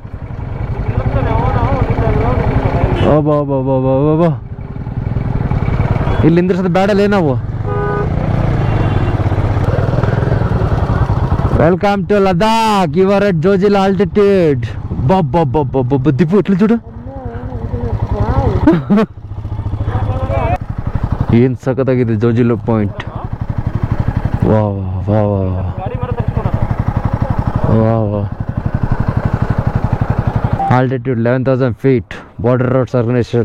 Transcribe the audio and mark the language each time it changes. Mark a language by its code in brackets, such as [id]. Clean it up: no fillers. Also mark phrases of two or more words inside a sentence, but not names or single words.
[kn] ಬಾ ಇಲ್ಲಿ ನಿಂದ್ರಿಸೋದು ಬೇಡಲ್ಲೇ ನಾವು. [en] Welcome to Ladakh, you are at Zojila altitude. [kn] ಬಾ ದೀಪು ಇಟ್ಲಿ చూడు. ಏನು ಸಖತ್ತಾಗಿದೆ ಜೋಜಿಲಾ ಪಾಯಿಂಟ್. ವಾ ವಾ ವಾ ವಾ. [en] ಆಲ್ಟಿಟ್ಯೂಡ್ 11,000 feet. Border Roads Organization.